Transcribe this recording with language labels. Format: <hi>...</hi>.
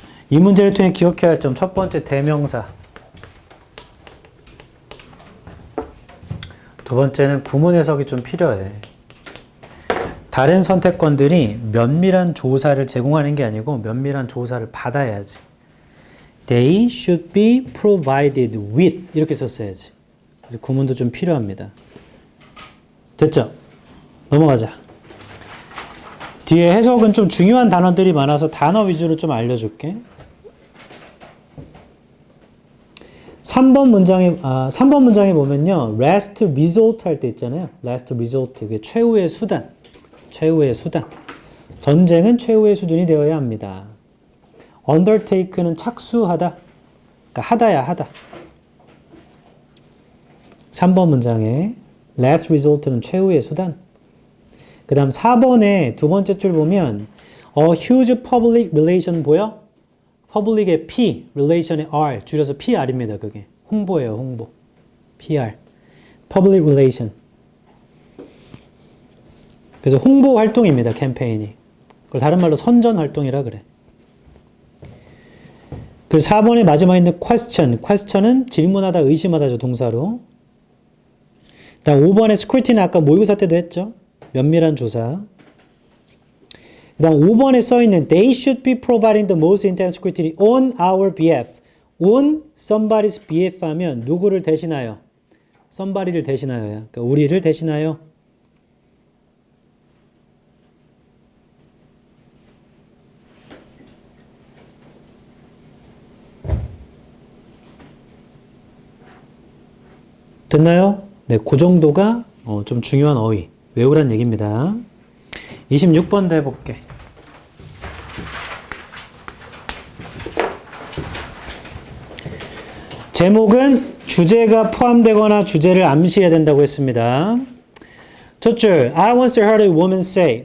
<ko>이 문제를 통해 기억해야 할 점 첫 번째 대명사. 두 번째는 구문 해석이 좀 필요해. 다른 선택권들이 면밀한 조사를 제공하는 게 아니고 면밀한 조사를 받아야지.</ko> <en>They should be provided with</en> <ko>이렇게 썼어야지. 그래서 구문도 좀 필요합니다. 됐죠? 넘어가자. 뒤에 해석은 좀 중요한 단어들이 많아서 단어 위주로 좀 알려줄게. 3번 문장에 보면요. last resort 할 때 있잖아요. last resort. 그게 최후의 수단. 최후의 수단. 전쟁은 최후의 수준이 되어야 합니다. undertake는 착수하다. 그러니까 하다야 하다. 3번 문장에 last resort는 최후의 수단. 그 다음 4번에 두 번째 줄 보면</ko> <en>a huge public relation</en> <ko>보여? public의 P, relation의 R, 줄여서 PR입니다. 그게 홍보예요. 홍보. PR. public relation. 그래서 홍보 활동입니다. 캠페인이. 그걸 다른 말로 선전 활동이라 그래. 그 4번의 마지막에 있는 question. question은 질문하다, 의심하다죠. 동사로. 그 다음 5번의 scrutiny는 아까 모의고사 때도 했죠. 면밀한 조사. 그 다음 5번에 써있는</ko> <en>They should be providing the most intense scrutiny on our behalf.</en> <ko>on somebody's behalf 하면 누구를 대신하여? somebody를 대신하여야. 그러니까 우리를 대신하여. 됐나요? 네, 그 정도가 좀 중요한 어휘. 외우란 얘기입니다. 26번도 해볼게. 제목은 주제가 포함되거나 주제를 암시해야 된다고 했습니다.</ko> <en>첫 줄, I once heard a woman say.</en>